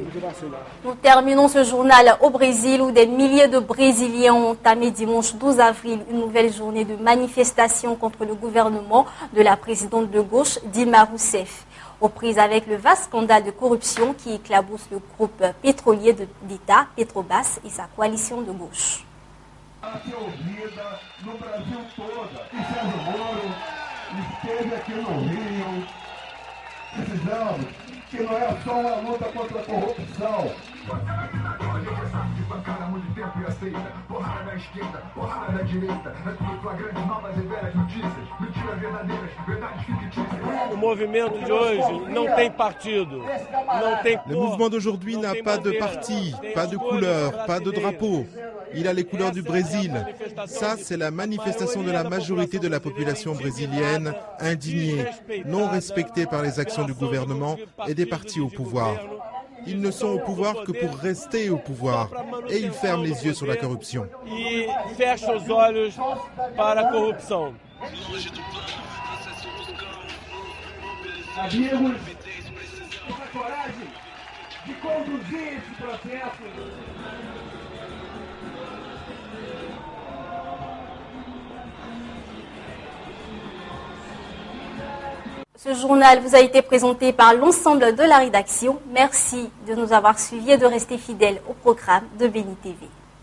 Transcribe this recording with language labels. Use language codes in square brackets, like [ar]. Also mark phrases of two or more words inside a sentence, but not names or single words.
[fr] Nous terminons ce journal au Brésil où des milliers de Brésiliens ont entamé dimanche 12 avril une nouvelle journée de manifestation contre le gouvernement de la présidente de gauche Dilma Rousseff. Aux prises avec le vaste scandale de corruption qui éclabousse le groupe pétrolier de l'État, Petrobras, et sa coalition de gauche. [pt] Precisamos que não é só uma luta contra a corrupção. O movimento de hoje não tem partido, não tem cor. [fr] Le mouvement d'aujourd'hui n'a pas de parti, pas de couleur, pas de drapeau. Il a les couleurs du Brésil. Ça, c'est la manifestation de la majorité de la population brésilienne, indignée, non respectée par les actions du gouvernement et des partis au pouvoir. Ils ne sont au pouvoir que pour rester au pouvoir et ils ferment les yeux sur la corruption. [pt] E fecha os olhos para a corrupção. Amigos, a coragem de conduzir esse processo. [fr] Ce journal vous a été présenté par l'ensemble de la rédaction. Merci de nous avoir suivis et de rester fidèles au programme de Béni TV.